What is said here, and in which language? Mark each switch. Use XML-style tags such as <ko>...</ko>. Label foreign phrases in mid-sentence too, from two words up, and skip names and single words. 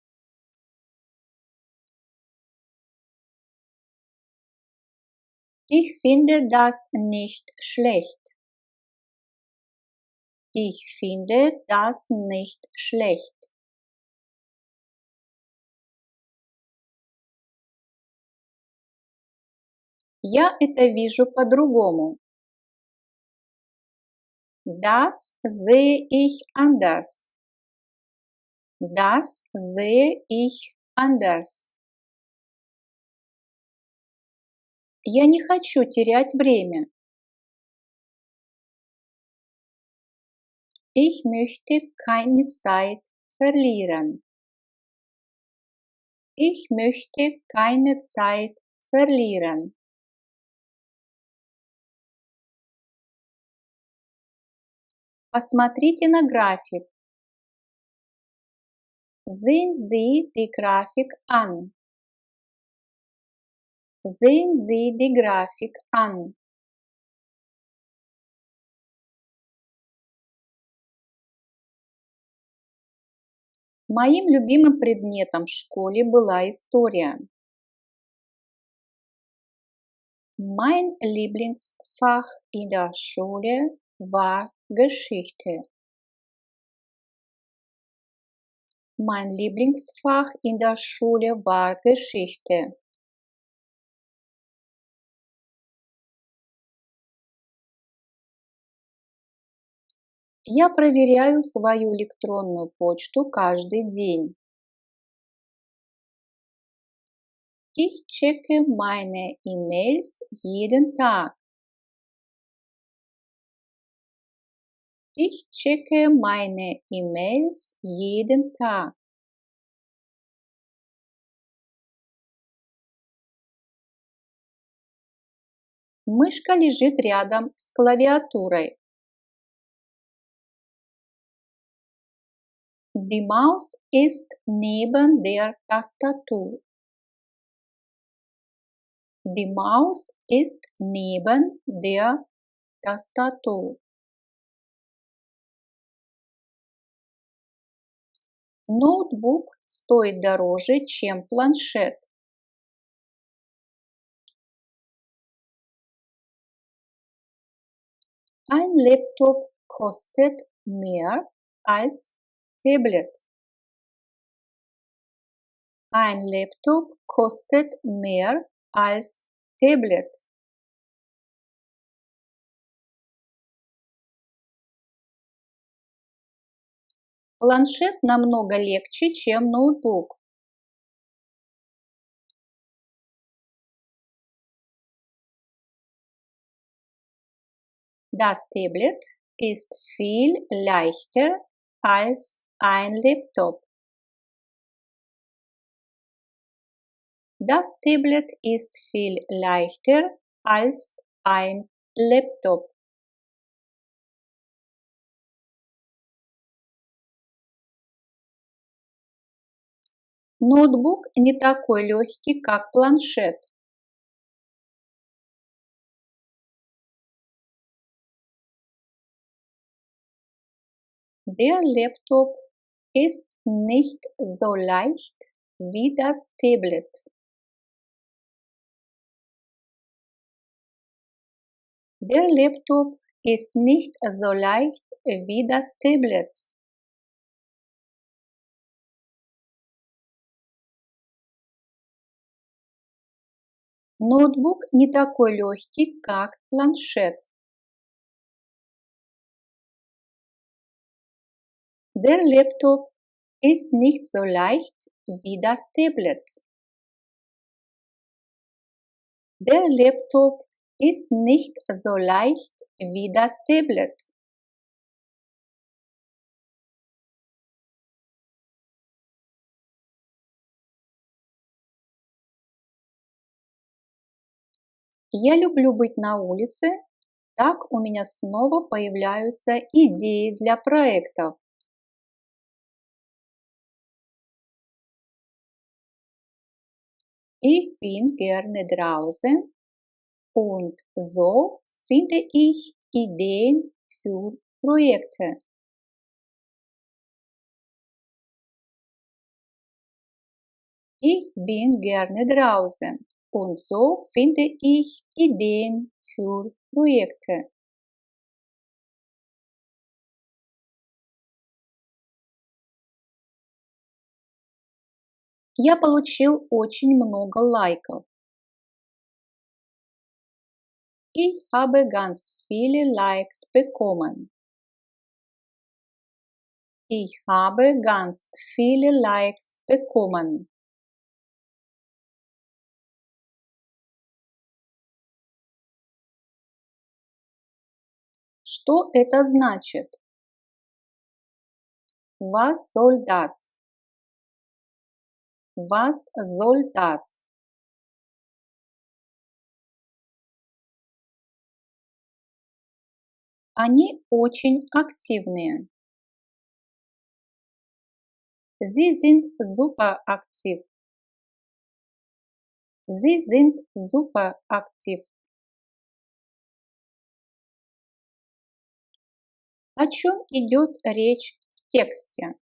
<de>Ich finde das nicht schlecht. Ich finde das nicht schlecht.</de> <ru>Я это вижу по-другому.</ru> <de>Das sehe ich anders. Das sehe ich anders.</de> <ru>Я не хочу терять время.</ru> <de>Ich möchte keine Zeit verlieren. Ich möchte keine Zeit verlieren.</de> <ru>Посмотрите на график.</ru> <de>Sehen Sie die Grafik an. Sehen Sie die Grafik an.</de> <ru>Моим любимым предметом в школе была история.</ru> <de>Mein Lieblingsfach in der Schule war Geschichte. Mein Lieblingsfach in der Schule war Geschichte.</de> <ru>Я проверяю свою электронную почту каждый день.</ru> <de>Ich checke meine E-Mails jeden Tag. Ich checke meine E-Mails jeden Tag.</de> <ru>Мышка лежит рядом с клавиатурой.</ru> <de>Die Maus ist neben der Tastatur. Die Maus ist neben der Tastatur.</de> <ru>Ноутбук стоит дороже, чем планшет.</ru> <de>Ein Laptop kostet mehr als Tablet. Ein Laptop kostet mehr als Tablet.</de> <ru>Планшет намного легче, чем ноутбук.</ru> <de>Das Tablet ist viel leichter als ein Laptop. Das Tablet ist viel leichter als ein Laptop.</de> <ru>Ноутбук не такой легкий, как планшет.</ru> <de>Der Laptop ist nicht so leicht wie das Tablet. Der Laptop ist nicht so leicht wie das Tablet.</de> <ru>Ноутбук не такой легкий, как планшет.</ru> <de>Der Laptop ist nicht so leicht wie das Tablet. Der Laptop ist nicht so leicht wie das Tablet.</de> <ru>Я люблю быть на улице, так у меня снова появляются идеи для проектов.</ru> <de>Ich bin gerne draußen und so finde ich Ideen für Projekte. Ich bin gerne draußen und so finde ich Ideen für Projekte.</de> <ru>Я получил очень много лайков.</ru> <de>Ich habe ganz viele Likes bekommen. Ich habe ganz viele Likes bekommen.</de> <ru>Что это значит?</ru> <de>Was soll das? Was soll das?</de> <ru>Они очень активные.</ru> <de>Sie sind super aktiv. Sie sind super aktiv.</de> <ru>О чем идет речь в тексте?</ru>